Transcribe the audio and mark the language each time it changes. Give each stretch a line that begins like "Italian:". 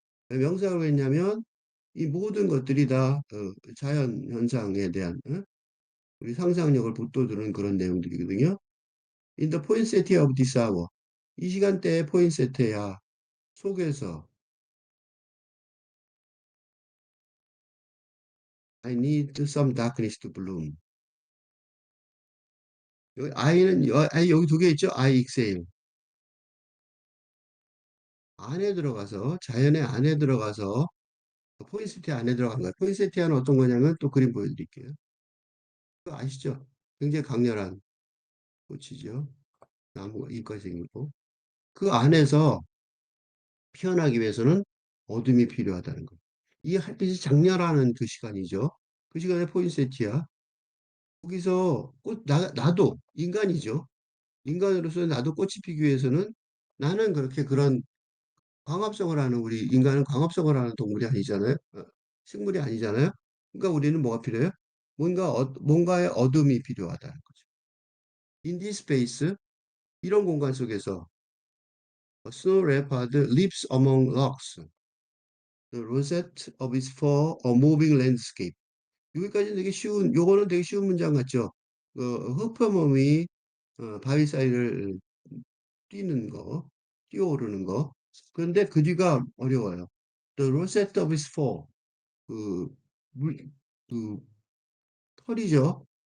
Korean: 왜 명사형으로 했냐면 이 모든 것들이 다 자연 현상에 대한 우리 상상력을 북돋우는 그런 내용들이거든요.
English: In the poinsettia of this hour.
Korean: 이 시간대의 포인세트야 속에서
English: I need some darkness to bloom.
Korean: 여기 I는 여기 두 개 있죠?
English: I exhale.
Korean: 안에 들어가서 자연의 안에 들어가서 포인세티아 안에 들어간 거예요. 포인세티아는 어떤 거냐면 또 그림 보여드릴게요. 그거 아시죠? 굉장히 강렬한 꽃이죠. 나무가 잎까지 생기고 그 안에서 피어나기 위해서는 어둠이 필요하다는 거예요. 이 햇빛이 장렬하는 그 시간이죠. 그 시간에 포인세티아. 거기서 나도 인간이죠. 인간으로서 나도 꽃이 피기 위해서는 나는 그렇게 그런 광합성을 하는 우리 인간은 광합성을 하는 동물이 아니잖아요. 식물이 아니잖아요. 그러니까 우리는 뭐가 필요해요? 뭔가의 어둠이 필요하다는 거죠.
English: In this space,
Korean: 이런 공간 속에서
English: A snow leopard lives among rocks. The rosette of its fur, a moving landscape.
Korean: 여기까지는 되게 쉬운, 요거는 되게 쉬운 문장 같죠? 흑표범이 바위 사이를 뛰는 거, 뛰어오르는 거. 그런데 그 뒤가 어려워요.
English: The rosette of its fur.
Korean: 그, 물, 그 털이죠.